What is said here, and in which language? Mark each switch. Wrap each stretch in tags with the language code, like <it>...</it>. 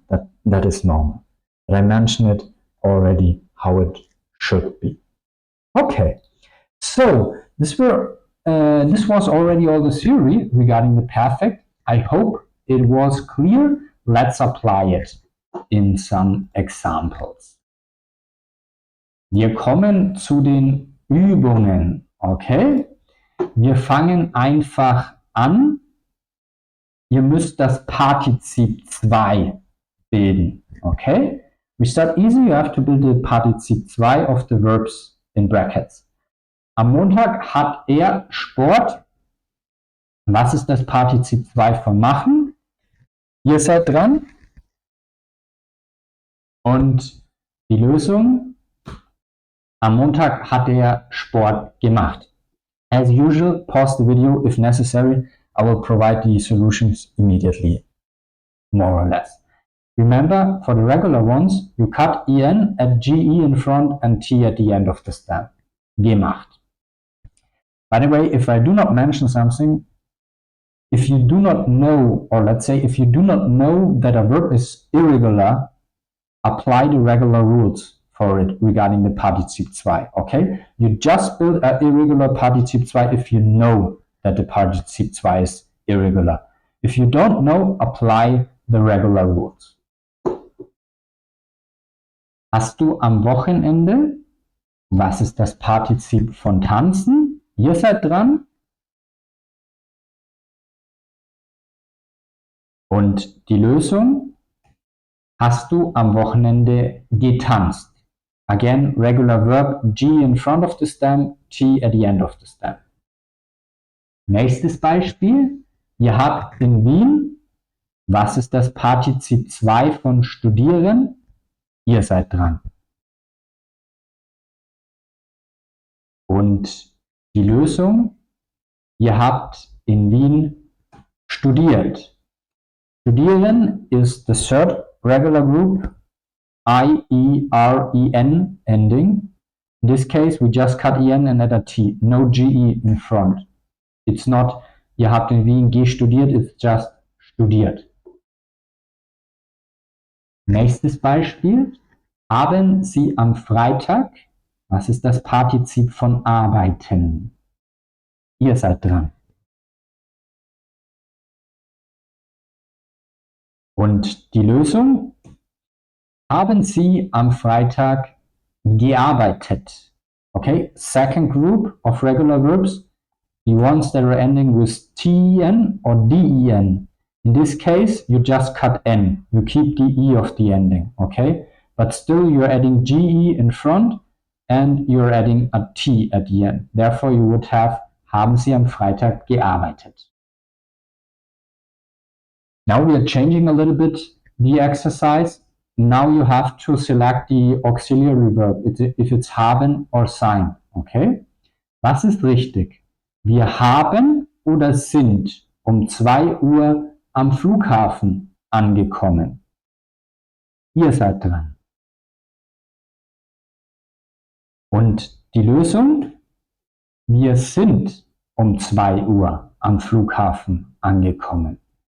<en>That is normal. But I mentioned it already how it should be. Okay, so this was already all the theory regarding the perfect. I hope it was clear. Let's apply it in some examples.</en> <de>Wir kommen zu den Übungen. Okay? Wir fangen einfach an. Ihr müsst das Partizip 2 bilden.</de> <en>Okay? We start easy. You have to build the Partizip 2 of the verbs in brackets.</en> <de>Am Montag hat er Sport. Was ist das Partizip 2 von machen? Ihr seid dran. Und die Lösung: Am Montag hat er Sport gemacht.</de> <en>As usual, pause the video if necessary. I will provide the solutions immediately, more or less. Remember, for the regular ones, you cut en at ge in front and t at the end of the stem. Gemacht. By the way, if I do not mention something, if you do not know, or let's say if you do not know that a verb is irregular, apply the regular rules for it regarding the Partizip 2, okay? You just build an irregular Partizip 2 if you know that the Partizip 2 is irregular. If you don't know, apply the regular rules.</en> <de>Hast du am Wochenende? Was ist das Partizip von tanzen? Ihr seid dran. Und die Lösung: Hast du am Wochenende getanzt?</de> <en>Again, regular verb, G in front of the stem, T at the end of the stem.</en> <de>Nächstes Beispiel. Ihr habt in Wien. Was ist das Partizip 2 von studieren? Ihr seid dran. Und die Lösung: Ihr habt in Wien studiert.</de> <en>Studieren is the third regular group, I-E-R-E-N ending. In this case, we just cut EN and add a T, no GE in front. It's not,</en> <de>ihr habt in Wien gestudiert,</de> <en>it's just</en> <de>studiert.</de> <en>Nächstes Beispiel. Haben Sie am Freitag, was ist das Partizip von arbeiten? Ihr seid dran. Und die Lösung: Haben Sie am Freitag gearbeitet?</en> <de>Okay, second group of regular verbs, the ones that are ending with TEN or DEN. In this case, you just cut N. You keep the E of the ending, okay? But still you're adding GE in front and you're adding a T at the end.</de> <en>Therefore, you would have,</en> <de>haben Sie am Freitag gearbeitet?</de> <en>Now we are changing a little bit the exercise. Now you have to select the auxiliary verb, if it's haben or sein, okay?</en> <de>Was ist richtig? Wir haben oder sind um 2 Uhr am Flughafen angekommen. Ihr seid dran. Und die Lösung: Wir sind um 2 Uhr am Flughafen angekommen.</de>